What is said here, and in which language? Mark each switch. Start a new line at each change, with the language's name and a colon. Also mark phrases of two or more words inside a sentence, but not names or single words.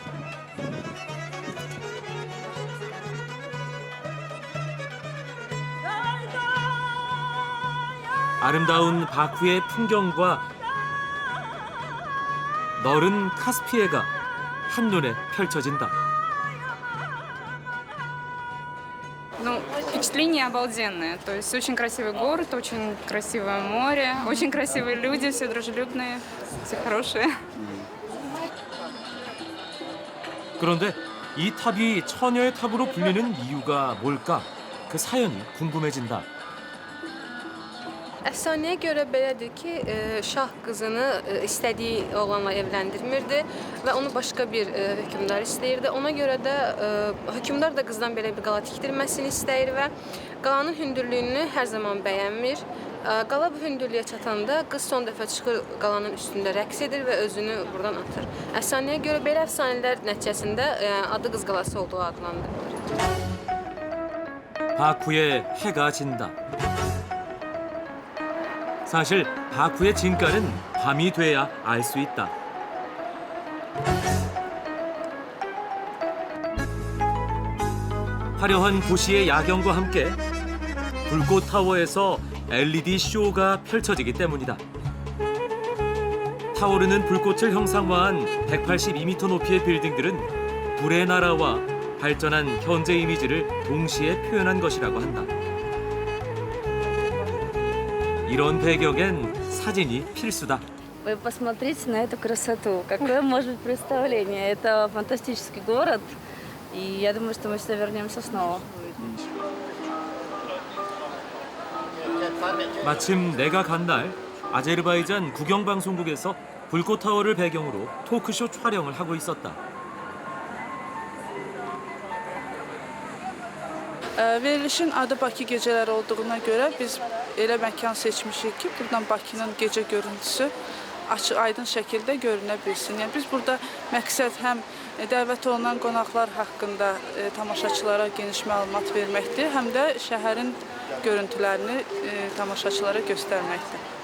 Korean: 아름다운 바쿠의 풍경과 너른 카스피해가 한눈에 펼쳐진다.
Russian: Ну, впечатление обалденное. То есть очень красивый город, очень красивое море, очень красивые люди, все дружелюбные, все хорошие.
Korean: 그런데 이 탑이 처녀의 탑으로 불리는 이유가 뭘까? 그 sayanı 궁금해진다.
Azerbaijani: Əfsanəyə görə belədir ki, şah qızını istədiyi oğlanla evləndirmirdi və onu başqa bir hökmdar istəyirdi. Ona görə də hökmdar da qızdan belə bir qala tikdirməsini istəyir və qalanın hündürlüyünü hər zaman bəyənmir. Qala bu hündürlüyə çatanda qız son dəfə çıxır qalanın üstündə rəqs edir və özünü buradan atır. Əfsanəyə görə belə əfsanələr nəticəsində adı Qız qalası olduğu adlandırılır.
Korean: 바쿠의 해가 진다. 사실 바쿠의 진가는 밤이 돼야 알 수 있다. 화려한 도시의 야경과 함께 불꽃 타워에서 LED 쇼가 펼쳐지기 때문이다. 타오르는 불꽃을 형상화한 182m 높이의 빌딩들은 불의 나라와 발전한 현재 이미지를 동시에 표현한 것이라고 한다. 이런 배경엔 사진이 필수다.
Russian: Вы посмотрите на эту красоту. Какое может быть представление? Это фантастический город. И я думаю, что мы сюда вернемся снова.
Korean: 마침 내가 간 날 아제르바이잔 국영방송국에서 불꽃타워를 배경으로 토크쇼 촬영을 하고 있었다.
Azerbaijani: Verilişin adı Bakı gecələri olduğuna görə biz elə məkan seçmişik ki, buradan Bakının gecə görüntüsü açıq, aydın şəkildə görünə bilsin. Yəni biz burada məqsəd həm dəvət olunan qonaqlar haqqında tamaşaçılara geniş məlumat verməkdir, həm də şəhərin görüntülərini tamaşaçılara göstərməkdir.